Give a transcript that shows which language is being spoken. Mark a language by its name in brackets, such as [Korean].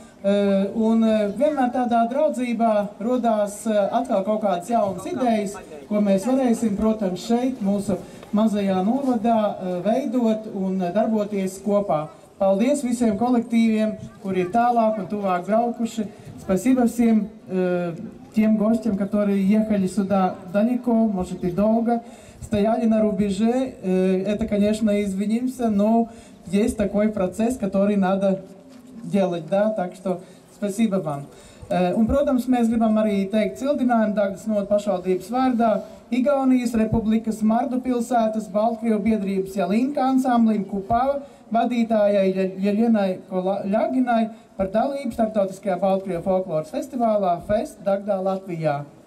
[Latvian] Un vienmēr tādā draudzībā rodās atkal kaut kādas jaunas idejas, ko mēs varēsim, protams, šeit, mūsu mazajā novadā, veidot un darboties kopā. Paldies visiem kolektīviem, kuri ir tālāk un tuvāk braukuši. [Russian] Спасибо всем тем гостям, которые ехали сюда далеко, может и долго, стояли на рубеже. Это, конечно, извинимся, но есть такой процесс, который надо делать, да, так что спасибо вам. [Latvian] Un, protams, mēs gribam arī teikt cildinājumu Dagdas novadas pašvaldības vārdā Igaunijas Republikas Mardu pilsētas Baltkrievu biedrības Jalinka ansamblim Kupava vadītājai Jeļenai Ļaginai par dalību starptautiskajā Baltkrievu folkloras festivālā Fest Dagdā Latvijā.